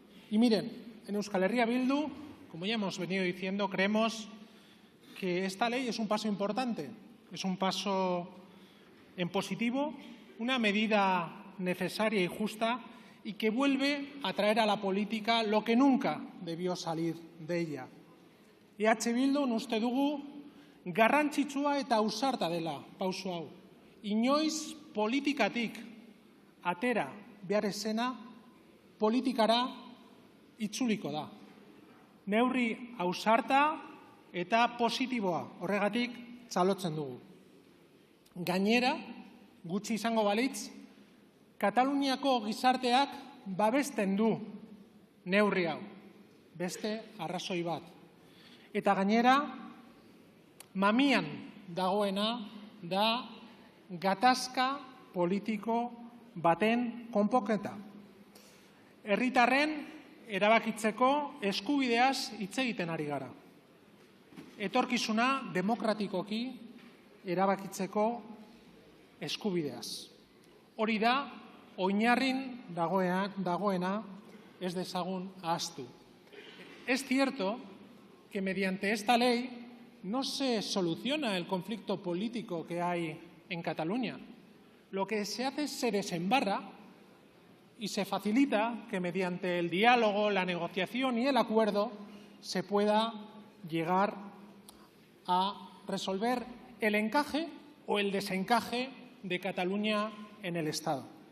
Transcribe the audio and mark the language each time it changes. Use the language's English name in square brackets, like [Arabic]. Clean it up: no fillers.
[Spanish] Y miren, en Euskal Herria Bildu, como ya hemos venido diciendo, creemos que esta ley es un paso importante, es un paso en positivo, una medida necesaria y justa y que vuelve a traer a la política lo que nunca debió salir de ella. [Basque] EH Bildun uste dugu garrantzitsua eta ausarta dela pauso hau. Inoiz politikatik atera behar ezena politikara itzuliko da. Neurri ausarta eta positiboa horregatik txalotzen dugu. Gainera, gutxi izango balitz, Kataluniako gizarteak babesten du neurri hau, beste arrazoi bat. Eta gainera, mamian dagoena da gatazka politiko baten konponketa. Herritarren erabakitzeko eskubideaz hitz egiten ari gara. Etorkizuna demokratikoki erabakitzeko eskubideaz. Hori da, oinarrin dagoena ez dezagun ahaztu. [Spanish] Es cierto que mediante esta ley no se soluciona el conflicto político que hay en Cataluña. Lo que se hace es se desembarra y se facilita que mediante el diálogo, la negociación y el acuerdo se pueda llegar a resolver el encaje o el desencaje de Cataluña en el Estado.